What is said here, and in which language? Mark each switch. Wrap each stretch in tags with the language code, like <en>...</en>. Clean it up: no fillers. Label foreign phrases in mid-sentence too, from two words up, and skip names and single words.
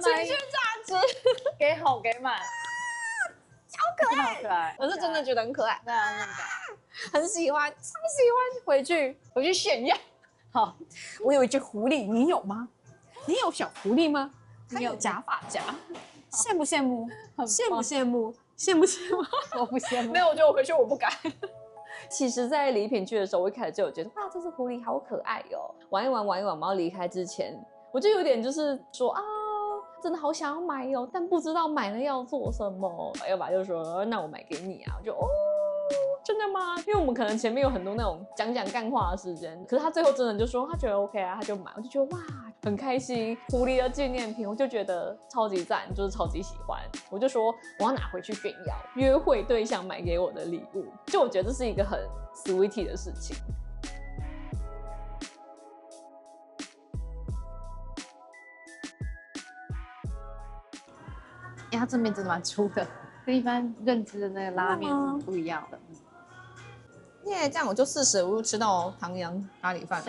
<zh>情緒價值，給好給滿。超可愛，可愛！我是真的覺得很可愛。对啊，那个。很喜歡，超喜歡，回去炫耀。好，我有一只狐狸，你有嗎？你有小狐狸嗎？它有假髮夾，羨不羨慕？羨不羨慕？羨不羨慕？我不羨慕。沒有，我覺得我回去我不敢。 其實，在禮品區的時候，我一開始就有覺得，哇，這隻狐狸好可愛哦。玩一玩，玩一玩，然後離開之前，我就有點就是說啊，真的好想要買哦，但不知道買了要做什麼。要爸就說，那我買給你啊。我就哦，真的嗎？因為我們可能前面有很多那種講幹話的時間，可是他最後真的就說他覺得 OK 啊，他就買。我就覺得哇，很開心，狐狸的紀念品，我就覺得超級讚，就是超級喜歡。我就說我要拿回去炫耀，約會對象買給我的禮物，就我覺得這是一個很 sweet 的事情。它正面真的蛮粗的，跟一般認知的那個拉面是不一樣的。耶，这樣我就45度吃到唐揚咖喱飯，</zh>